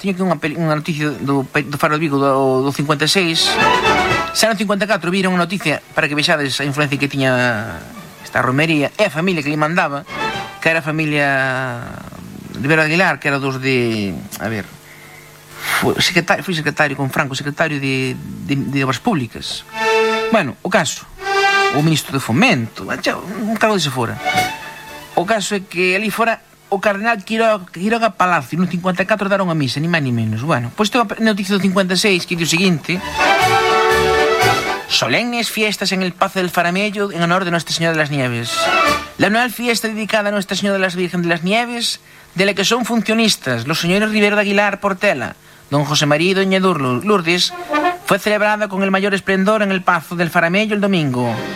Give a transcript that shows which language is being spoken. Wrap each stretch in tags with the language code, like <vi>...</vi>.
<gl>Tiño aquí unha noticia do Faro de Vigo do 56. Xa no 54 viron unha noticia, para que vexades a influencia que tiña esta romería e a familia que lhe mandaba, que era a familia de Vera Aguilar, que era dos de... A ver...</gl> <es>Fui secretario con Franco, secretario de Obras Públicas.</es> <gl>Bueno, o caso, o ministro de Fomento, un cargo de se fora. O caso é que ali fora o cardenal Quiroga Palacio, no 54 daron a misa, ni máis ni menos. Bueno, pois teño a noticia do 56, que diz o seguinte:</gl> <es>solemnes fiestas en el Pazo del Faramello en honor de Nuestra Señora de las Nieves. La anual fiesta dedicada a Nuestra Señora de las Virgen de las Nieves, de la que son funcionistas los señores Rivero de Aguilar Portela, don José María y doña Lourdes, fue celebrada con el mayor esplendor en el Pazo del Faramello el domingo.</es>